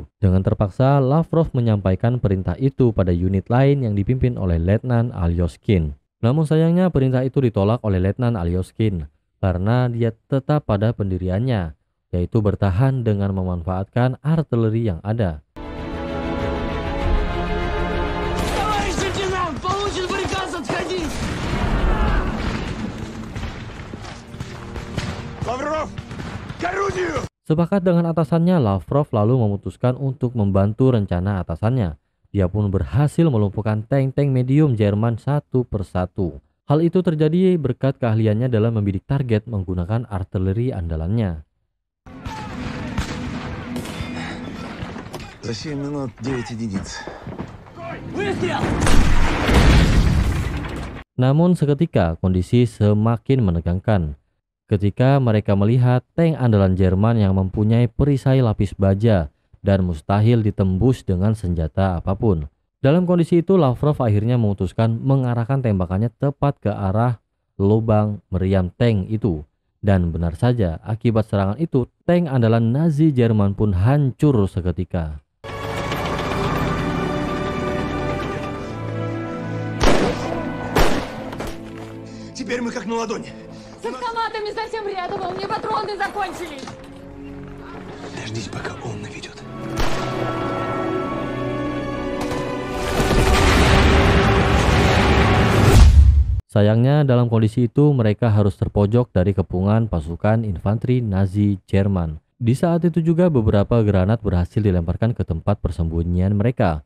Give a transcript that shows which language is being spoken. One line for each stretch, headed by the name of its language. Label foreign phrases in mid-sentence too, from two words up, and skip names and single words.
Indonesian: Dengan terpaksa, Lavrov menyampaikan perintah itu pada unit lain yang dipimpin oleh Letnan Alyoskin. Namun sayangnya perintah itu ditolak oleh Letnan Alyoskin karena dia tetap pada pendiriannya, yaitu bertahan dengan memanfaatkan artileri yang ada.
Russian: Лавров, к орудию!
Indonesian: Sepakat dengan atasannya, Lavrov lalu memutuskan untuk membantu rencana atasannya. Dia pun berhasil melumpuhkan tank-tank medium Jerman satu persatu. Hal itu terjadi berkat keahliannya dalam membidik target menggunakan artileri andalannya.
Russian: За 7 минут 9 единиц.
Indonesian: Namun seketika kondisi semakin menegangkan. Ketika mereka melihat tank andalan Jerman yang mempunyai perisai lapis baja dan mustahil ditembus dengan senjata apapun. Dalam kondisi itu, Lavrov akhirnya memutuskan mengarahkan tembakannya tepat ke arah lubang meriam tank itu. Dan benar saja, akibat serangan itu, tank andalan Nazi Jerman pun hancur seketika.
Russian: Теперь мы как на ладони. С автоматами совсем рядом, а у меня патроны закончились. Дождись, пока он наведет.
Indonesian: Sayangnya dalam kondisi itu mereka harus terpojok dari kepungan pasukan infanteri Nazi Jerman. Di saat itu juga beberapa granat berhasil dilemparkan ke tempat persembunyian mereka.